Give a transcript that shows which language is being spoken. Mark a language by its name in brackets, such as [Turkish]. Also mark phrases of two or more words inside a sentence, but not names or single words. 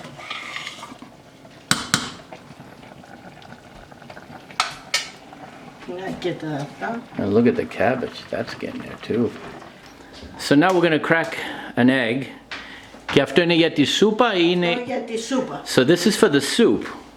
[Greek] Και τα αυτά. [English] And look at the cabbage, that's getting there too. So now we're going to crack an egg. [Greek] Και αυτό είναι για τη σούπα ή είναι... Για τη σούπα. [English] So this is for the soup.